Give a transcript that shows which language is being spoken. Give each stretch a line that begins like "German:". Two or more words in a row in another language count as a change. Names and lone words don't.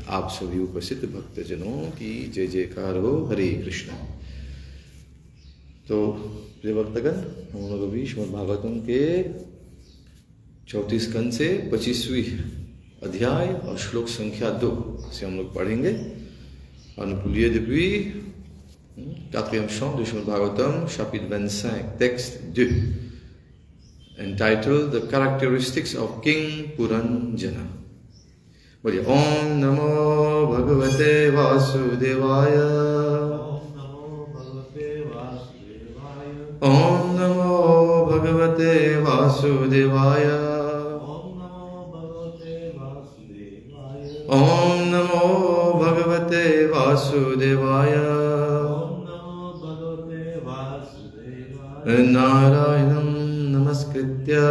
Hindi: आप सभी उपस्थित भक्तजनों की जय जयकार हो। हरे कृष्ण। तो प्रिय भक्तगण, हम लोग अभी श्रीमद् भागवतम के 34 स्कंद से 25वीं अध्याय और श्लोक संख्या 2 से हम लोग पढ़ेंगे।
French: अनुकूलिए depuis 4e chant de Srimad Bhagavatam, chapitre 25, texte 2,
English: entitled The Characteristics of King Puranjana.
Sanskrit: बोलिए ओम नमो भगवते वासुदेवाय, ओम नमो भगवते वासुदेवाय, ओम नमो भगवते वासुदेवाय, नारायणं नमस्कृत्य